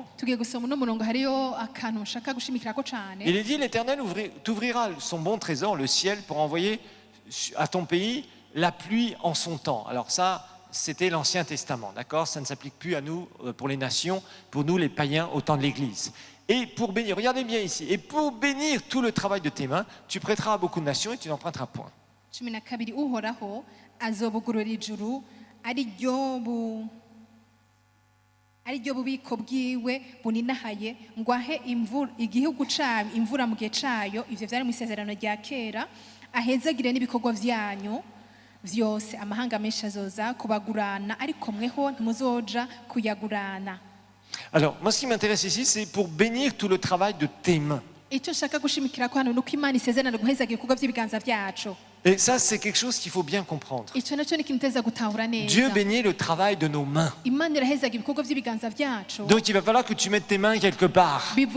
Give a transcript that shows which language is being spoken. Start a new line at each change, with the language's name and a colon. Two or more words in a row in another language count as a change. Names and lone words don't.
French: Il est dit, l'Éternel t'ouvrira son bon trésor, le ciel, pour envoyer à ton pays la pluie en son temps. Alors ça, c'était l'Ancien Testament, d'accord? Ça ne s'applique plus à nous, pour les nations, pour nous les païens au temps de l'Église. Et pour bénir, regardez bien ici, et pour bénir tout le travail de tes mains, tu prêteras à beaucoup de nations et tu n'emprunteras point.
Rundi: ariryo bubiko bwiwe buninahaye ngo ahe igihugu cyayo imvura mu gihe cyayo. Ivyo vyari mu isezerano rya kera. Ahezagire n'ibikorwa vyanyu vyose. Amahanga menshi azoza kubagurana ariko mweho ntimuzoja kuyagurana.
French: Alors, moi ce qui m'intéresse ici, c'est pour bénir tout le travail de tes mains. Et ça, c'est quelque chose qu'il faut bien comprendre. Dieu bénit le travail de nos mains. Donc il va falloir que tu mettes tes mains quelque part.